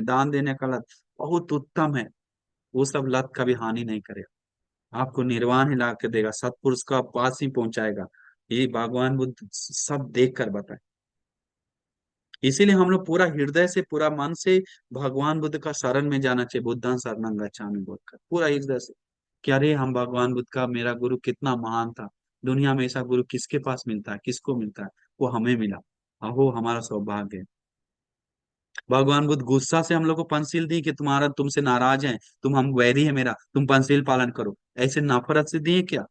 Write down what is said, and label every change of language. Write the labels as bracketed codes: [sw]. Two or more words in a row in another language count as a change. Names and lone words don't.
[hi] दान देने का लत, बहुत उत्तम है। वो सब लत कभी हानि नहीं करेगा, आपको निर्वाण ही ला के देगा, सत्पुरुष का पास ही पहुंचाएगा। ये भगवान बुद्ध सब देख कर बताए। इसीलिए हम लोग पूरा हृदय से, पूरा मन से भगवान बुद्ध का शरण में जाना चाहिए। [pi] बुद्धां शरणं गच्छामि [hi] बोलकर पूरा हृदय से कि अरे हम भगवान बुद्ध का, मेरा गुरु कितना महान था, दुनिया में ऐसा गुरु किसके पास मिलता है, किसको मिलता है? वो हमें मिला। अहो हमारा सौभाग्य है। भगवान बुद्ध गुस्सा से हम लोग को पंचशील दी कि तुम्हारा, तुमसे नाराज है, तुम हम वैरी है मेरा, तुम पंचशील पालन करो, ऐसे नफरत से दिए क्या?